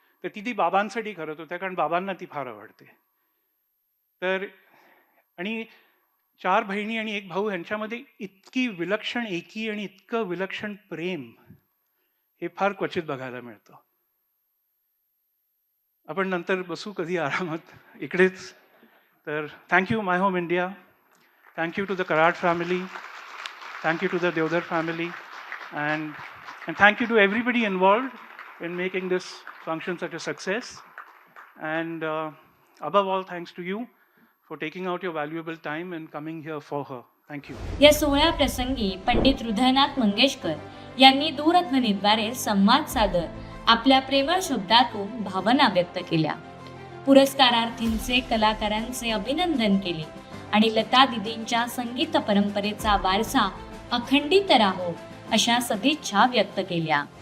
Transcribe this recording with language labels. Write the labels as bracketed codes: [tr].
[mr] तर ती बाबांसाठी करत होत्या कारण बाबांना ती फार आवडते. तर आणि 4 बहिणी आणि 1 भाऊ ह्यांच्यामध्ये इतकी विलक्षण एकी आणि इतकं विलक्षण प्रेम हे फार क्वचित बघायला मिळतं. आपण नंतर बसू कधी आरामात इकडेच. [en] तर thank you my home India. Thank you to the Karad family. Thank you to the Devdar family, and thank you to everybody involved in making this function such a success. And above all, thanks to you for taking out your valuable time and coming here for her. Thank you. [mr] या सोहळ्याप्रसंगी पंडित हृदयनाथ मंगेशकर यांनी दूरध्वनीद्वारे संवाद साधत आपल्या प्रेमळ शब्दातून भावना व्यक्त केल्या. पुरस्कारार्थींचे कलाकारांचे अभिनंदन केले आणि लता दिदींच्या संगीत परंपरेचा वारसा अखंडित राहो अशा सदिच्छा व्यक्त केल्या.